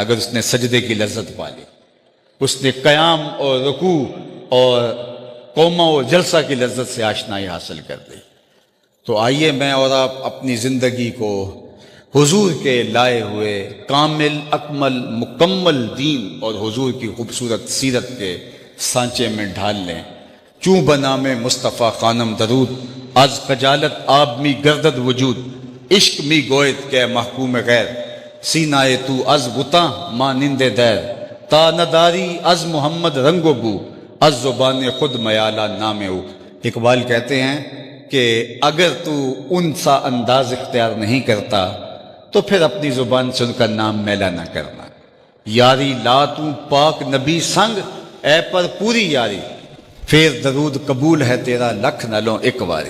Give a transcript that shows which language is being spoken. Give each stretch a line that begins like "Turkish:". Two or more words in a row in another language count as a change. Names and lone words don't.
Urdu: اگر اس نے سجدے کی لذت پا لی، اس نے قیام اور رکوع اور قومہ و جلسہ کی لذت سے آشنائی حاصل کر لی. تو آئیے میں اور آپ اپنی زندگی کو حضور کے لائے ہوئے کامل اکمل مکمل دین اور حضور کی خوبصورت سیرت کے سانچے میں ڈھال لیں.
Persian: چوں بنام مصطفیٰ خانم درود، از خجالت آب می گردد وجود، عشق می گوید کہ محکوم غیر، سینائے تو از غتاں مانند دیر، تا نداری از محمد رنگ و بو، از زبان خود میالہ نام او.
Urdu: اقبال کہتے ہیں کہ اگر تو ان سا انداز اختیار نہیں کرتا تو پھر اپنی زبان سے ان کا نام میلا نہ کرنا.
Punjabi: یاری لا تو پاک نبی سنگ، اے پر پوری یاری، پھر درود قبول ہے تیرا لکھ نہ لوں ایک واری.